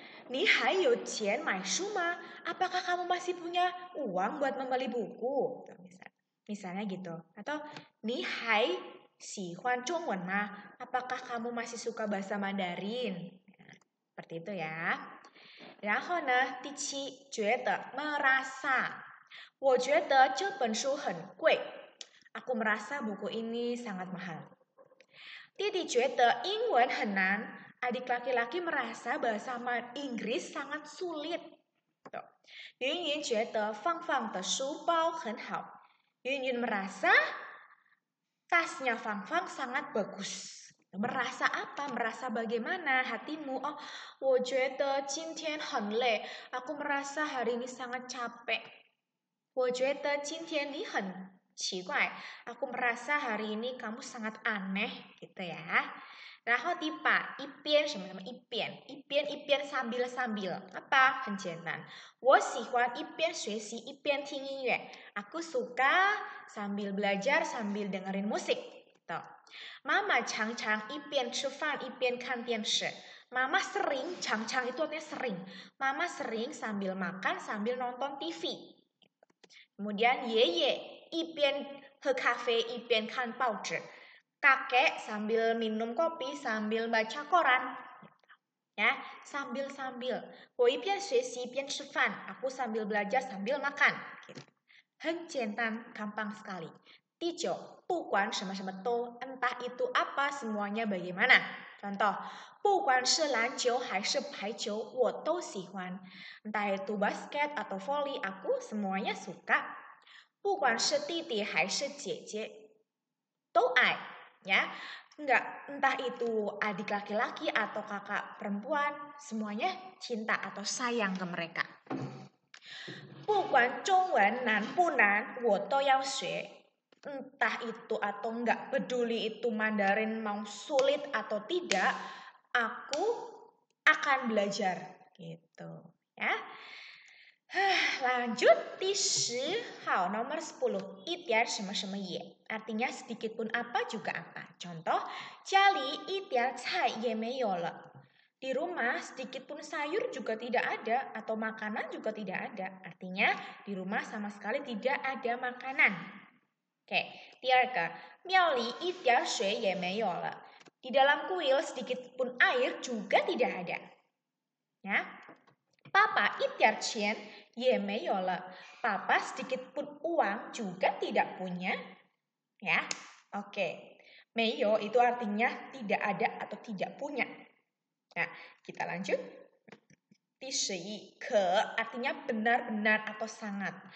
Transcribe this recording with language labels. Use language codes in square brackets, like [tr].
[zh] Ni hai you qian mai shu ma? [id] Apakah kamu masih punya uang buat membeli buku? Misalnya gitu. [zh] Atau Ni hai sihuan zhongwen ma? [id] Apakah kamu masih suka bahasa Mandarin? Nah, seperti itu ya. [zh] 然后呢，第七，觉得 merasa. 我觉得这本书很贵. [id] Aku merasa buku ini sangat mahal. [zh] 弟弟觉得英文很难. [id] Adik laki-laki merasa bahasa Inggris sangat sulit. [zh] 云云觉得放放的书包很好. [id] Yun Yun merasa tasnya Fang Fang sangat bagus. Merasa apa? Merasa bagaimana hatimu? Oh, [zh] 我觉得今天很累. [id] Aku merasa hari ini sangat capek. [zh] 我觉得今天你很奇怪. [id] Aku merasa hari ini kamu sangat aneh, gitu ya. [zh] 然后第八，一边什么什么一边，一边一边 sambil-sambil. Apa? 很简单。我喜欢一边学习一边听音乐. [id] Aku suka sambil belajar sambil dengerin musik. Tuh. [zh] Mama chang-chang 一边吃饭一边看电视. [id] Mama sering, chang-chang itu artinya sering. Mama sering sambil makan sambil nonton TV. Kemudian [zh] Yeye 一边喝咖啡一边看报纸. [id] Kakek sambil minum kopi sambil baca koran. Ya, sambil-sambil. [zh] 我一边学习一边吃饭. [id] Aku sambil belajar sambil makan. Gitu. [zh] 很简单, [id] gampang sekali. [zh] 第九, 不管什么什么都, [id] entah itu apa, semuanya bagaimana. [zh] Contoh, 不管是篮球还是排球, 我都喜欢. [id] Entah itu basket atau volley, aku semuanya suka. [zh] 不管是弟弟还是姐姐, 都爱. [id] Ya, entah itu adik laki-laki atau kakak perempuan, semuanya cinta atau sayang ke mereka. [zh] 不管中文难不难, 我都要学. [id] Entah itu atau enggak peduli itu Mandarin mau sulit atau tidak, aku akan belajar gitu ya. Lanjut, 第10, nomor 10, [zh] 一点什么什么也, [id] artinya sedikit pun apa juga apa. [zh] Contoh, 家里一点菜也没有了. [id] Di rumah sedikit pun sayur juga tidak ada atau makanan juga tidak ada. Artinya di rumah sama sekali tidak ada makanan. [zh] Oke, 第二个, 庙里一点水也没有了. [id] Di dalam kuil sedikit pun air juga tidak ada. Ya. [zh] Papa 一点钱也没有了. [id] Papa sedikit pun uang juga tidak punya. Ya. Oke. [zh] 没有 [id] itu artinya tidak ada atau tidak punya. Nah, kita lanjut. [zh] 第11, 可 [id] artinya benar-benar atau sangat.